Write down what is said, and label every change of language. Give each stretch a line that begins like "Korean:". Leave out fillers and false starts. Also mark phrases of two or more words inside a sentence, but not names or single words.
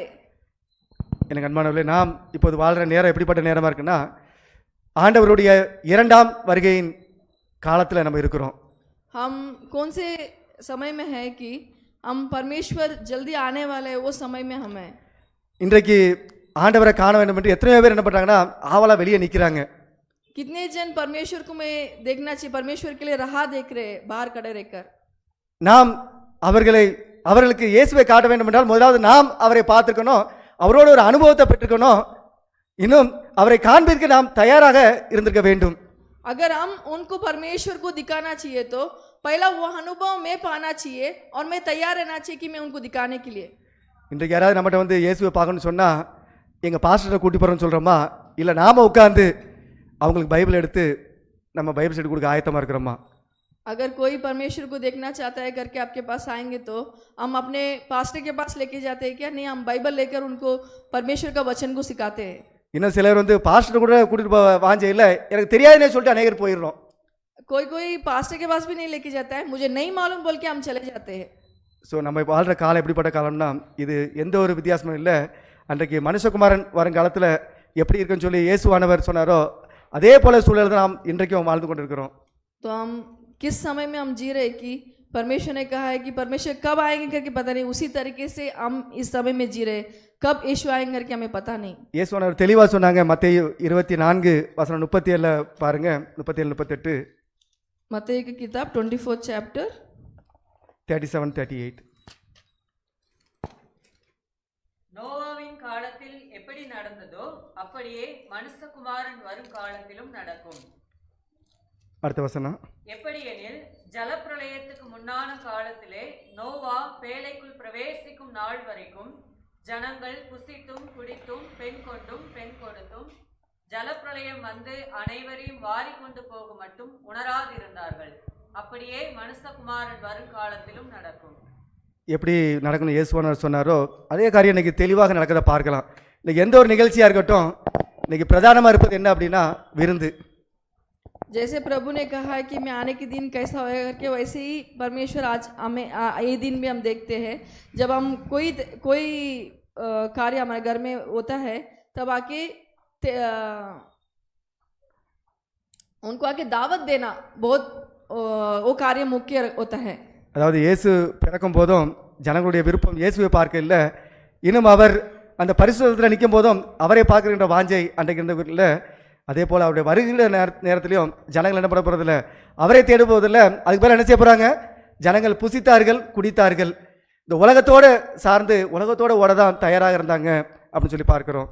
Tamil: எனக்கு அன்பானவர்களே, நாம் இப்போது வாழ்கிற நேரம் எப்படிப்பட்ட நேரமாக இருக்குன்னா ஆண்டவருடைய 2ஆம் வருகையின் காலத்தில் நம்ம இருக்கிறோம்.
Hindi: हम कौन से समय में है कि हम परमेश्वर जल्दी आने वाले वो समय में हम हैं.
Tamil: இன்றைக்கு ஆண்டவரை காண வேண்டும் என்று எத்தனையோ பேர் என்ன பண்ணுறாங்கன்னா ஆவலாக வெளியே நிற்கிறாங்க.
Hindi: कितने जन परमेश्वर को मैं देखना चाहिए, परमेश्वर के लिए राह देख रहे बाहर खड़े रहकर.
Tamil: நாம் அவர்களுக்கு இயேசுவை காட்ட வேண்டும் என்றால் முதலாவது நாம் அவரை பார்த்துக்கணும், அவரோட ஒரு அனுபவத்தை பெற்றுக்கணும், இன்னும் அவரை காண்பிற்கு நாம் தயாராக இருந்திருக்க வேண்டும்.
Hindi: अगर हम उनको परमेश्वर को दिखाना चाहिए तो पहला वो अनुभव में पाना चाहिए और मैं तैयार रहना चाहिए कि मैं उनको दिखाने के लिए.
Tamil: இன்றைக்கு யாராவது நம்மகிட்ட வந்து இயேசுவை பார்க்கணும்னு சொன்னால் எங்கள் பாஸ்டரை கூட்டி போகிறோன்னு சொல்கிறோமா, இல்லை நாம் உட்காந்து அவங்களுக்கு பைபிள் எடுத்து நம்ம
English: Bible study
Tamil: கொடுக்க ஆயத்தமாக இருக்கிறோமா?
Hindi: अगर कोई परमेश्वर को देखना चाहता है करके आपके पास आएंगे तो हम अपने पास्टर के पास लेके जाते हैं क्या? नहीं, हम बाइबल लेकर उनको परमेश्वर का वचन को सिखाते हैं.
Tamil: இன்னும் சிலர் வந்து பாஸ்டர் கூட கூட்டிட்டு போக வாஞ்ச இல்லை, எனக்கு தெரியாதுன்னே சொல்லிட்டு அநேகர் போயிடுறோம்.
Hindi: कोई कोई पास्टर के पास भी नहीं लेके जाता है, मुझे नहीं मालूम बोल के हम चले जाते हैं.
Tamil: ஸோ நம்ம இப்போ வாழ்கிற காலம் எப்படிப்பட்ட காலம்னா இது எந்த ஒரு வித்தியாசமும் இல்லை. அன்றைக்கு மனுஷகுமாரன் வருங்காலத்தில் எப்படி இருக்குன்னு சொல்லி இயேசுவானவர் சொன்னாரோ அதே போல சூழல் தான் நாம் இன்றைக்கும் வாழ்ந்து கொண்டிருக்கிறோம்.
Hindi: तो हम किस समय में हम जी रहे हैं कि परमेश्वर ने कहा है कि परमेश्वर कब आएंगे करके पता नहीं, उसी तरीके से हम इस समय में जी रहे, कब यीशु आएंगे करके हमें पता नहीं.
Tamil: இயேசுவானவர் தெளிவாக சொன்னாங்க. மத்தேயு 24:37 பாருங்க, 37-38,
Hindi: मत्ती की किताब 24 चैप्टर 37-38.
Tamil: நோவாவின் காலத்தில் எப்படி நடந்ததோ அப்படியே மனுஷகுமாரன் வரும் காலத்திலும் நடக்கும். அடுத்த வசனம். எப்படியெனில் ஜலப்பிரளயத்துக்கு முன்னான காலத்திலே நோவா பேழைக்குள் பிரவேசிக்கும் நாள் வரைக்கும் ஜனங்கள் புசித்தும் குடித்தும் பெண் கொண்டும் பெண் கொடுத்தும் ஜலப்பிரளயம் வந்து அனைவரையும் வாரிக்கொண்டு போக மட்டும் உணராதிருந்தார்கள். அப்படியே மனுஷகுமாரன் வரும் காலத்திலும் நடக்கும். எப்படி நடக்கணும் இயேசுவானவர் சொன்னாரோ அதே காரியம் இன்னைக்கு தெளிவாக நடக்கிறத பார்க்கலாம். இன்னைக்கு எந்த ஒரு நிகழ்ச்சியாக இருக்கட்டும், இன்னைக்கு பிரதானமாக இருப்பது என்ன அப்படின்னா விருந்து.
Hindi: जैसे प्रभु ने कहा है कि मैं आने के दिन कैसा होगा करके, वैसे ही परमेश्वर आज हमें ये दिन भी हम देखते हैं जब हम कोई कार्य हमारे घर में होता है तब आके उनको आके दावत देना बहुत वो कार्य मुख्य होता है.
Tamil: அதாவது இயேசு பிறக்கும் போதும் ஜனங்களுடைய விருப்பம் இயேசுவை பார்க்க இல்லை, இன்னும் அவர் அந்த பரிசுத்தத்தில் நிற்கும் போதும் அவரை பார்க்கின்ற வாஞ்சை அன்றைக்கு இருந்தவர்கள். அதே போல் அவருடைய வருகிற நேரத்திலையும் ஜனங்கள் என்ன பண்ண போகிறதில்ல, அவரை தேட போவதில்லை. அதுக்கு பேர் என்ன செய்ய போகிறாங்க? ஜனங்கள் புசித்தார்கள், குடித்தார்கள், இந்த உலகத்தோடு சார்ந்து உலகத்தோடு ஓட தான் தயாராக இருந்தாங்க அப்படின்னு சொல்லி பார்க்குறோம்.